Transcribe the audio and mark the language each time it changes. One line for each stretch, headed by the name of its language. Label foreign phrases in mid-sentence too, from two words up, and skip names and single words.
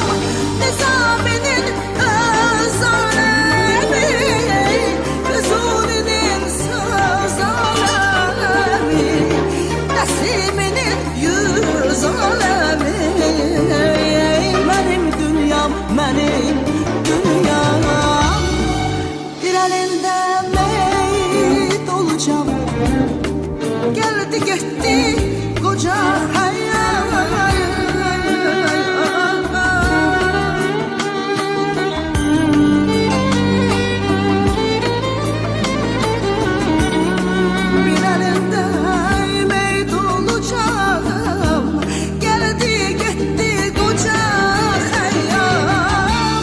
Azerbaijani: Nizaminin öz alemi, Füzulinin söz alemi, Nəsiminin yüz alemi. Mənim dünyam, mənim dünyam. Bir əlində meyit olacağım,
Turkish: geldi gitti koca hayat. Bir elinde meyit olacağım, geldi gitti koca hayat.